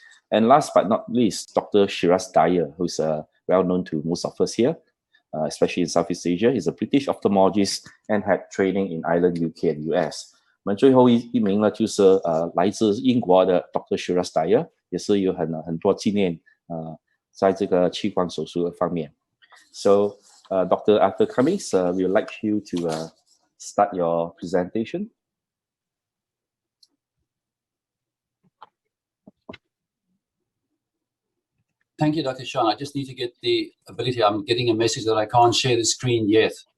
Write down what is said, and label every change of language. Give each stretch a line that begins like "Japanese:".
English: And last but not least, Dr.Sheraz Daya, who is well known to most of us here, especially in Southeast Asia. He's a British ophthalmologist and had training in Ireland, UK, and US.
Chinese: 我们最后一名呢，就是来自英国的 Dr.Sheraz Daya， 也是有很多经验在这个屈光手术的方面。
English: So, Dr. Arthur Cummings, we would like you to start your presentation. Thank you, Dr. Shyan. I just need to get the ability. I'm getting a message that I can't share the screen yet.